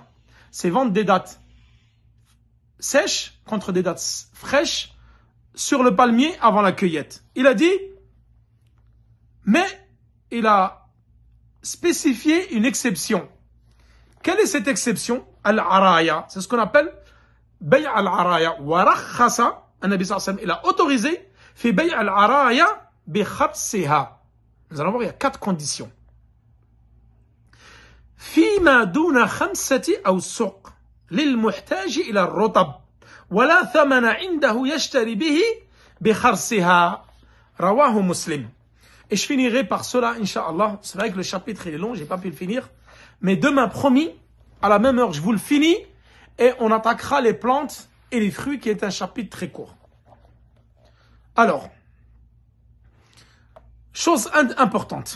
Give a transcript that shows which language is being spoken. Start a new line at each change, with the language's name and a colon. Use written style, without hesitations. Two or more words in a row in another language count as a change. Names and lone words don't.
French: C'est vendre des dattes sèches contre des dattes fraîches sur le palmier avant la cueillette. Il a dit, mais il a spécifié une exception. Quelle est cette exception? Al-araya, c'est ce qu'on appelle
Arabic: بيع العرايا. ورخص النبي صلى الله عليه وسلم,
French: il a autorisé
Arabic: في بيع العرايا بخرصها.
French: Nous allons voir, il y a 4 conditions.
Arabic: فيما دون 5 أوسق للمحتاج إلى الرطب ولا ثمن عنده يشتري به بخرسها رواه مسلم.
French: Et je finirai par cela, Inch'Allah. C'est vrai que le chapitre est long, j'ai pas pu le finir. Mais demain, promis, à la même heure, je vous le finis et on attaquera les plantes et les fruits qui est un chapitre très court. Alors, chose importante.